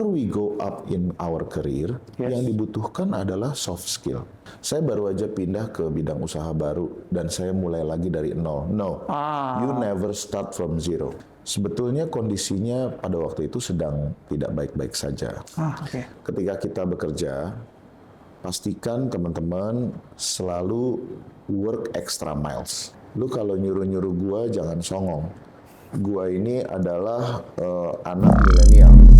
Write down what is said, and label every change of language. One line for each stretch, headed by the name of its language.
English: go up in our career,
Indonesian: yang dibutuhkan adalah soft skill. Saya baru aja pindah ke bidang usaha baru dan saya mulai lagi dari nol.
English: No, you never start from zero.
Indonesian: Sebetulnya kondisinya pada waktu itu sedang tidak baik-baik saja. Ketika kita bekerja, pastikan teman-teman selalu
English: work extra miles.
Indonesian: Lu kalau nyuruh-nyuruh gua jangan songong. Gua ini adalah anak milenial.